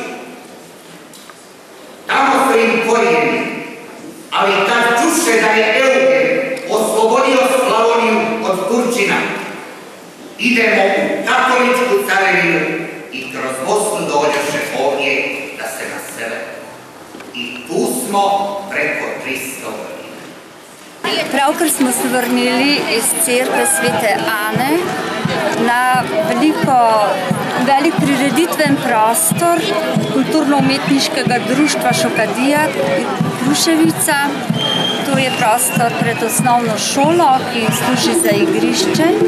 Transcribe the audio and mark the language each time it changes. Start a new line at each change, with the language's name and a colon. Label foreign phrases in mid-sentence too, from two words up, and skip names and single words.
Croatian: Tamo su im korijeni, ali kad čuše da je Eugen oslobodio Slavoniju od Turčina, idemo u katoličku carevinu i kroz Bosnu dođeše ovdje da se nasele. I tu smo preko 300 godina.
Slovenian: Pravkar smo se vrnili iz cerkve Svete Ane na velik prireditven prostor kulturno-umetniškega društva Šokadija Kruševica. To je prostor pred osnovno šolo, ki služi za igrišče.